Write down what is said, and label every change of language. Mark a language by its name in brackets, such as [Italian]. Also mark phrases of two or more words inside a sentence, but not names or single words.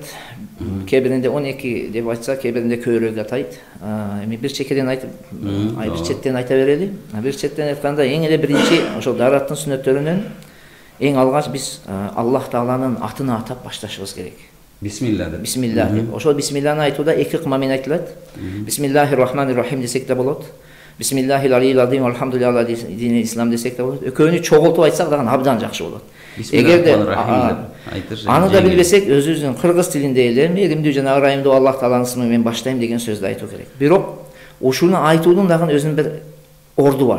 [Kyrgyz] Кээ биринде 12 деп айтса, кээ биринде көбүрөөк атайт. Эми бир чекеден айтып, бир четтен айта берели. Бир четтен айтканда эң эле биринчи ошол даараттын сүннөттөрүнөн эң алгач биз Аллах Тааланын атын атап башташыбыз керек. Бисмилла деп. Бисмилла деп. Ошол бисмилланы айтууда эки кымамен айтылат. [Arabic] بسم الله الرحمن الرحيم [Kyrgyz] десек да болот. [Arabic] بسم الله العلي العظيم الحمد لله دين الإسلام [Kyrgyz] десек да болот. Экөөнү чогултуп айтсак дагы абдан жакшы болот. Эгерде аны да билбесек, өзүбүздүн кыргыз тилинде эле мээримдүү жана ырайымдуу Аллах Тааланын исми менен баштайм деген сөздү айтуу керек. Бирок ушуну айтуунун дагы өзүнүн бир орду бар.